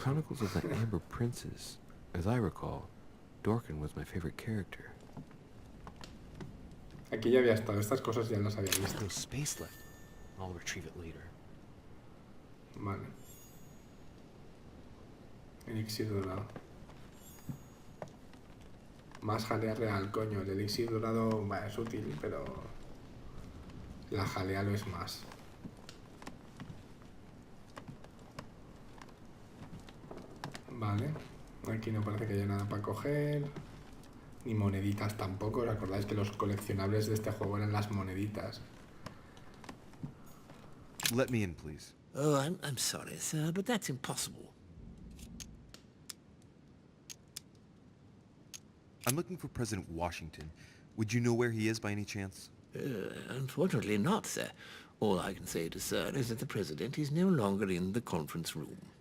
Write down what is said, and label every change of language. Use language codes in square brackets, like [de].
[en] Chronicles of the Amber Princess. As I recall, Dorkin was my favorite character. [es] Aquí ya había estado, estas cosas ya las había visto. [en] There's space left. I'll retrieve it later. [es] Vale. Elixir dorado. Más jalea real, coño. El elixir dorado es útil, pero la jalea lo es más. Vale. Aquí no parece que haya nada para coger. Ni moneditas tampoco. ¿Os acordáis que los coleccionables de este juego eran las moneditas? [en] Let me in, please. Oh, I'm sorry, sir, but that's impossible. I'm looking for President Washington. Would you know where he is by any chance? Unfortunately not, sir. All I can say to sir is that the President is no longer in the conference room.